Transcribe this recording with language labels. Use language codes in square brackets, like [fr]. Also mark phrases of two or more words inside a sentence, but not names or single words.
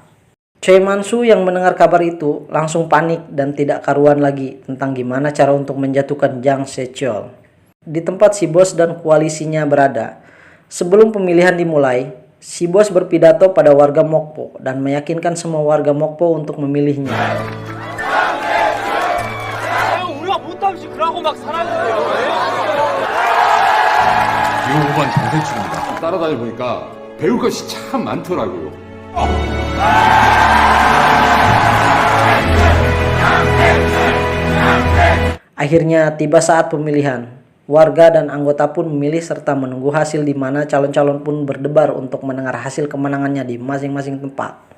[id] Choi Man-soo yang mendengar kabar itu langsung panik dan tidak karuan lagi tentang gimana cara untuk menjatuhkan Jang Se-chol di tempat si bos dan koalisinya berada. Sebelum pemilihan dimulai, si bos berpidato pada warga Mokpo dan meyakinkan semua warga Mokpo untuk memilihnya. [ko] 비호반 장세출입니다. 따라다니 보니까 배울 것이 참 많더라고요. [id] Akhirnya tiba saat pemilihan. Warga dan anggota pun memilih serta menunggu hasil di mana calon-calon pun berdebar untuk mendengar hasil kemenangannya di masing-masing tempat.